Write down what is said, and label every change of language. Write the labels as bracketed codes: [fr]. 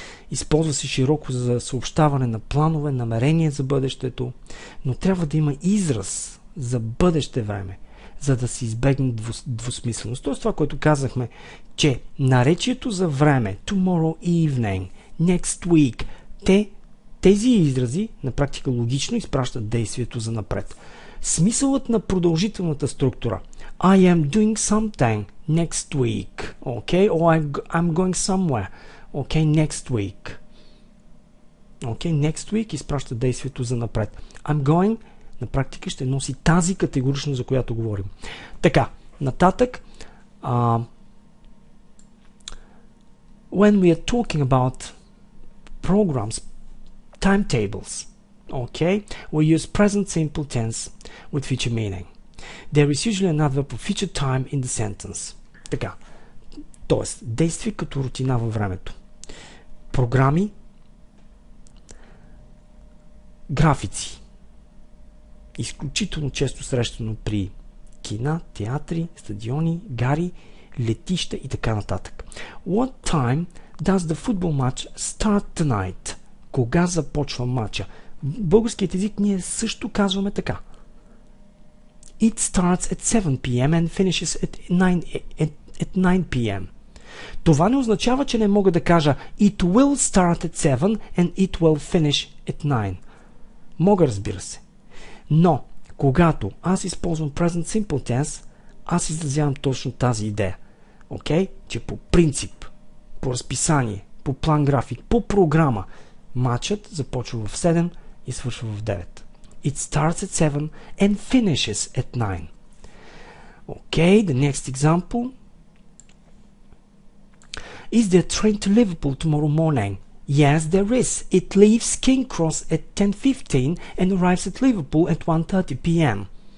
[bg] Използва се широко за съобщаване на планове, намерения за бъдещето, но трябва да има израз за бъдеще време, за да се избегне двусмисленост. Тоест това, което казахме, че наречието за време, [en] tomorrow evening, next week, [bg] тези изрази на практика логично изпращат действието за напред. Смисълът на продължителната структура [en] I am doing something next week. Okay? Or I'm going somewhere. Okay, next week. Okay, next week [bg] изпраща действието за напред. [en] I'm going [bg] на практика ще носи тази категоричност, за която говорим. Така, нататък [en] when we are talking about programs, timetables, okay, we use present simple tense with future meaning. There is usually an adverb of future time in the sentence. [bg] Така, т.е. действие като рутина във времето. Програми, графици. Изключително често срещано при кина, театри, стадиони, гари, летища и така нататък. [en] What time does the football match start tonight? [bg] Кога започва матча? В българският език ние също казваме така. [en] It starts at 7 p.m. and finishes at 9 p.m. [bg] Това не означава, че не мога да кажа [en] It will start at 7 and it will finish at 9. [bg] Мога, разбира се. Но, когато аз използвам present simple tense, аз изразявам точно тази идея. [en] Okay? [bg] Че по принцип, по разписание, по план график, по програма, матчът започва в 7 и свършва в 9. [en] It starts at 7 and finishes at 9. Okay, the next example. Is there a train to Liverpool tomorrow morning? Yes, there is. It leaves King Cross at 10:15 and arrives at Liverpool at 1:30 p.m.